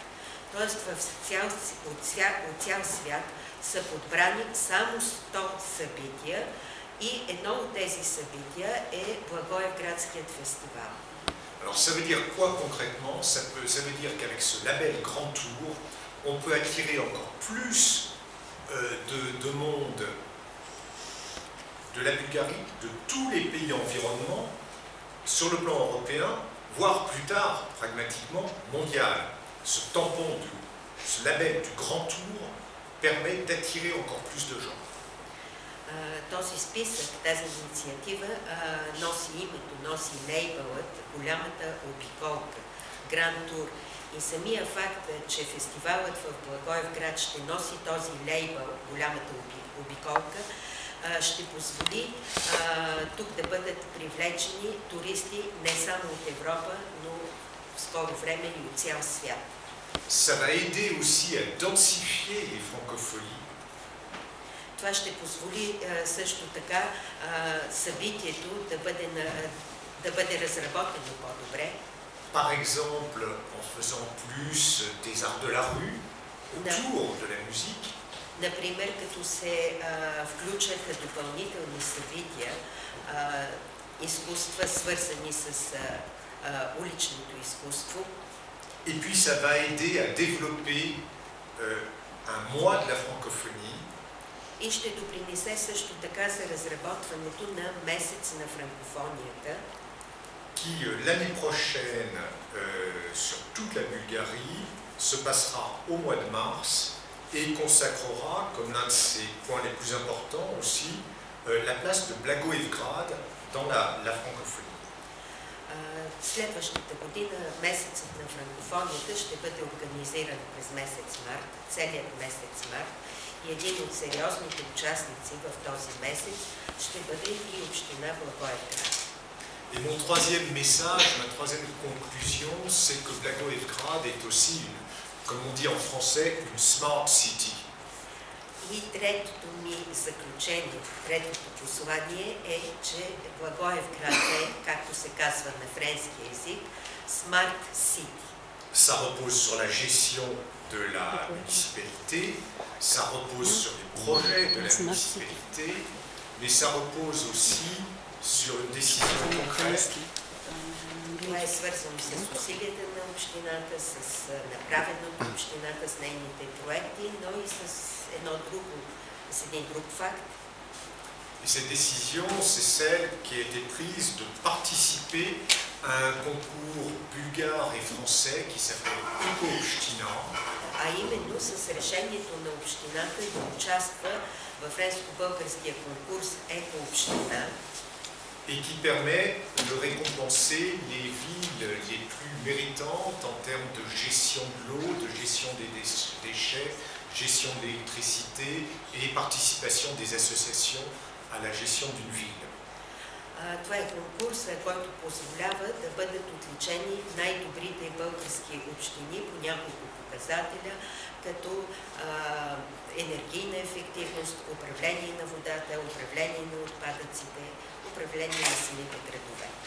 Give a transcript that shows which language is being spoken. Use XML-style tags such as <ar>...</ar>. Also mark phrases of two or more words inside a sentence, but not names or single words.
<bg>Тоест от цял свят са подбрани само 100 събития и едно от тези събития е Благоевградският фестивал.</bg> <fr>Alors ça veut dire quoi concrètement? Ça veut dire qu'avec ce label Grand Tour, on peut attirer encore plus de monde de la Bulgarie, de tous les pays environnants, sur le plan européen, voire plus tard, pragmatiquement, mondial. Ce tampon, ce label du Grand Tour permet d'attirer encore plus de gens.</fr> <bg>Този списък, тази инициатива носи името, носи лейбълът, голямата обиколка, Гранд Тур. И самия факт, че фестивалът в Благоевград ще носи този лейбъл, голямата обиколка, ще позволи тук да бъдат привлечени туристи не само от Европа, но в скоро време и от цял свят.</bg> <fr>Ça va aider aussi à densifier les francophonies.</fr> <bg>Това ще позволи също така събитието да бъде разработено по-добре.</bg> <fr>Par exemple, en faisant plus des arts de la rue autour de la musique.</fr> <bg>Например, като се включаха допълнителни събития, изкуства, свързани с уличното изкуство.</bg> <fr>Et puis ça va aider à développer un mois de la francophonie.</fr> <bg>И ще допринесе също така за разработването на месец на франкофонията,</bg> <fr>qui l'année prochaine, sur toute la Bulgarie, se passera au mois de mars et consacrera, comme l'un de ses points les plus importants aussi, la place de Blagoevgrad dans la francophonie.</fr> <bg>Следващата година месецът на франкофонията ще бъде организиран през месец март, целият месец март, и един от сериозните участници в този месец ще бъде и община Благоевград.</bg> <fr>Et mon troisième message, ma troisième conclusion, c'est que Blagoevgrad est aussi, comme on dit en français, une</fr> <en>smart city.</en> <bg>И третото ми заключение, третото послание е, че Благоевград е, както се казва на френски език,</bg> <en>Smart City.</en> <fr>Ça repose sur la gestion de la municipalité, ça repose sur les projets de la municipalité, mais ça repose aussi sur une décision concrète.</fr> <bg>Това е свързано с усилията на общината, с направеното общината, с нейните проекти, но и с един друг факт.</bg> <fr>Et cette décision, c'est celle qui a été prise de participer à un concours bulgare et français qui s'appelle Eco-Община.</fr> <bg>А именно с решението на общината да участва в френско-българския конкурс Еко-Община,</bg> <fr>et qui permet de récompenser les villes les plus méritantes en termes de gestion de l'eau, de gestion des déchets, gestion de l'électricité et participation des associations à la gestion d'une ville.</fr> <bg>Това е конкурс, който позволява да бъдат отличени най-добрите български общини по няколко показателя, като енергийна ефективност, управление на водата, управление на отпадъците, управление на самите градове.</bg>